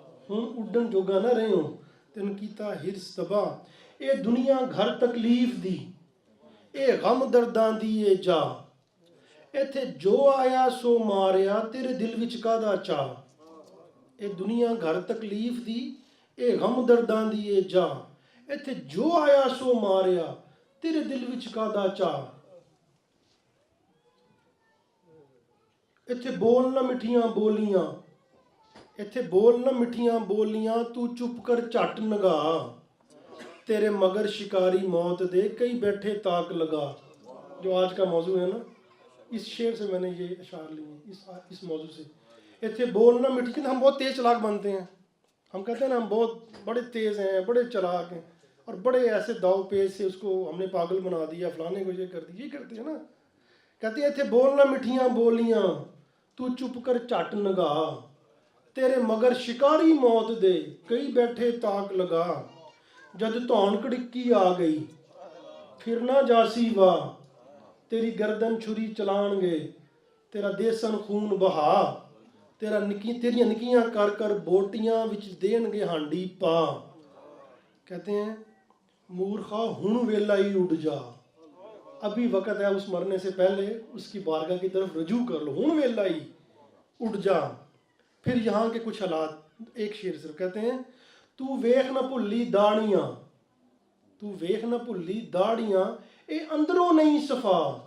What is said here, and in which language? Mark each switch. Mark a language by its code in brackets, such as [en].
[pa] ہن اڈن جوگا نہ رہے ہو تینوں کیتا ہرس تباہ. اے دنیا گھر تکلیف دی، اے غم درداں دی اے جا، ایتھے جو آیا سو ماریا تیرے دل وچ کادا چاہ. اے دنیا گھر تکلیف دی، اے غم درداں دی اے جا، ایتھے جو آیا سو ماریا تیرے دل وچ کادا چاہ. ایتھے بول نہ مٹھیاں بولیاں، ایتھے بول نہ مٹھیاں بولیاں تو چپ کر جھٹ نگا، تیرے مگر شکاری موت دے کئی بیٹھے تاک لگا. [ur] جو آج کا موضوع ہے نا، اس شعر سے میں نے یہ اشعار لیے ہیں، اس موضوع سے. [pa] ایتھے بول نہ مٹھی، [ur] ہم بہت تیز چلاک بنتے ہیں. ہم کہتے ہیں نا ہم بہت بڑے تیز ہیں، بڑے چلاک ہیں، اور بڑے ایسے داؤ پیچ سے اس کو ہم نے پاگل بنا دیا، فلانے کو یہ کر دیا، یہ کرتے ہیں نا. کہتے ہیں [pa] ایتھے بول نہ مٹھیاں بولیاں تو چپ کر جھٹ نگا، تیرے مگر شکاری موت دے کئی بیٹھے تاک لگا. جد دھون کڑکی آ گئی پھر نہ جاسی واہ، تیری گردن چھری چلان گے تیرا دیسن خون بہا، تیریاں نکیاں کر کر بوٹیاں وچ دین گے ہانڈی پا. [ur] کہتے ہیں [pa] مورخا ہن ویلا ہی اڑ جا، [ur] ابھی وقت ہے اس مرنے سے پہلے اس کی بارگاہ کی طرف رجوع کر لو. [pa] ہن ویلا ہی اڑ جا. [ur] پھر یہاں کے کچھ حالات، ایک شعر صرف. کہتے ہیں [pa] تو ویکھ نہ بھلی داڑیاں، تو ویکھ نہ بھلی داڑیاں اے اندروں نہیں صفا.